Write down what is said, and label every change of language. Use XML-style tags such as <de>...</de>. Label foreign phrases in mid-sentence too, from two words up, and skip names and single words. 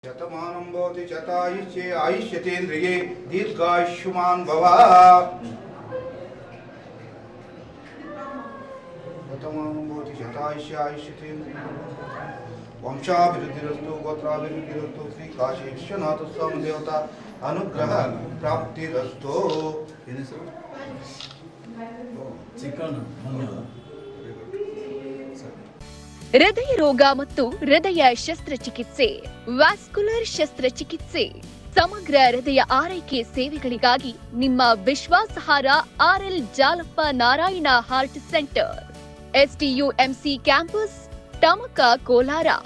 <sa>शतमानं भवति शतायुष्ये आयुष्यतेन्द्रिये दीर्घायुष्मान् भव। शतमानं भवति शतायुष्ये आयुष्यतेन्द्रिये वंशाभिवृद्धिरस्तु गोत्राभिवृद्धिरस्तु श्री काशी विश्वनाथ स्वामी देवता अनुग्रह प्राप्तिरस्तु।</sa> <kn>ಹೃದಯ ರೋಗ ಮತ್ತು ಹೃದಯ ಶಸ್ತ್ರಚಿಕಿತ್ಸೆ, ವ್ಯಾಸ್ಕ್ಯುಲರ್ ಶಸ್ತ್ರಚಿಕಿತ್ಸೆ, ಸಮಗ್ರ ಹೃದಯ ಆರೈಕೆ ಸೇವೆಗಳಿಗಾಗಿ ನಿಮ್ಮ ವಿಶ್ವಾಸಾರ್ಹ ಆರ್ಎಲ್ ಜಾಲಪ್ಪ ನಾರಾಯಣ ಹಾರ್ಟ್ ಸೆಂಟರ್, ಎಸ್ಟಿಯುಎಂಸಿ ಕ್ಯಾಂಪಸ್, ಟಮಕ, ಕೋಲಾರ.</kn>